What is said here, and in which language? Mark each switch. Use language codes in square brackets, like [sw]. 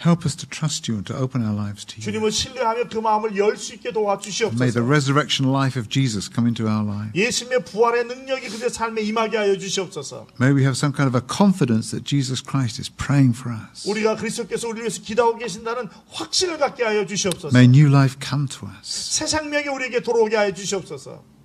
[en] Help us to trust you and to open our lives to you. [ko] 주님을 신뢰하며 그 마음을 열 수 있게 [en] May the [ko] 도와주시옵소서. [en] resurrection life of Jesus come into our lives. [ko] 예수님의 부활의 능력이 그들의 삶에 임하게 하여 주시옵소서. [en] May we have some kind of a confidence that Jesus Christ is praying for us. [ko] 우리가 그리스도께서 우리를 위해서 기도하고 계신다는 확신을 갖게 하여 주시옵소서. [en] May new life come to us. [ko] 새 생명이 우리에게 들어오게 하여 주시옵소서.